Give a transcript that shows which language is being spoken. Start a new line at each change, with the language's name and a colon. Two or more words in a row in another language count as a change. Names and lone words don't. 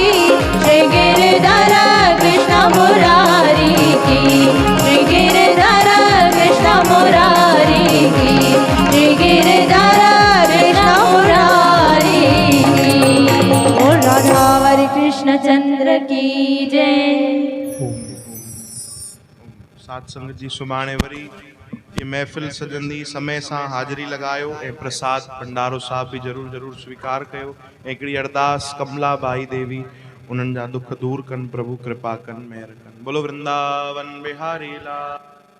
Hindi: श्री गिरधर कृष्ण मुरारी की श्री गिरधर कृष्ण मुरारी की श्री गिरधर कृष्ण मुरारी की और राधावरी कृष्ण चंद्र की जय।
Sindhi: सात संगत जी सुभाणे वरी ये महफ़िल सजंदी समय सां हाज़िरी लगायो ऐं प्रसाद भंडारो साहब भी जरूर जरूर स्वीकार कयो। हिकिड़ी अरदास कमला बाई देवी उन्हनि जा दुख दूर कनि, प्रभु कृपा कनि, मेहर कनि।
Hindi: बोलो वृंदावन बिहारी लाल।